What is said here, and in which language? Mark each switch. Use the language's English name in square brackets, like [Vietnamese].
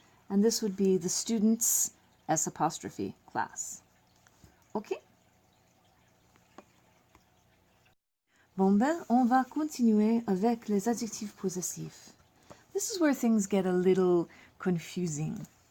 [English] And this would be the students' S apostrophe class. Okay? [French] Bon ben, on va continuer avec les adjectifs possessifs. [English] This is where things get a little confusing.